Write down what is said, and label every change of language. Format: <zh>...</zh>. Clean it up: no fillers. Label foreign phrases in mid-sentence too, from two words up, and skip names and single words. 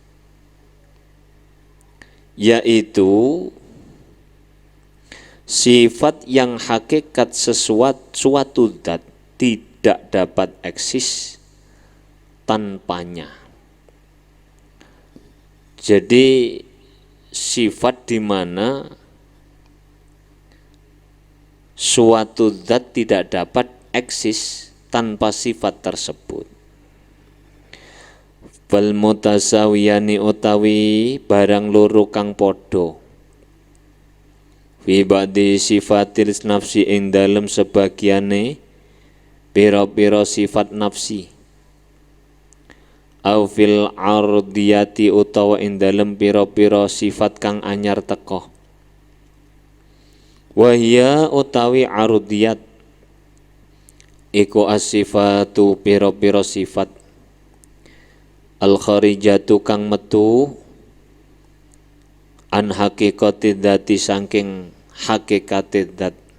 <id>Yaitu sifat yang hakikat suatu zat tidak dapat eksis tanpanya. Jadi sifat di mana suatu zat tidak dapat eksis tanpa sifat tersebut.</id> <ar>والمتساويان</ar> <jv>utawi barang loro kang padha.</jv> <ar>في بعض صفات النفس</ar> <jv>ing dalem sebagiane pira-pira sifat nafsi.</jv> <ar>أو في العرضيات</ar> <jv>utawa ing dalem pira-pira sifat kang anyar teka. Wahya utawi ardiyat iku as-sifatu pira-pira sifat al-kharijatu kang metu</jv> <ar>عن حقيقة الذات</ar> <jv>saking hakikate dzat.</jv>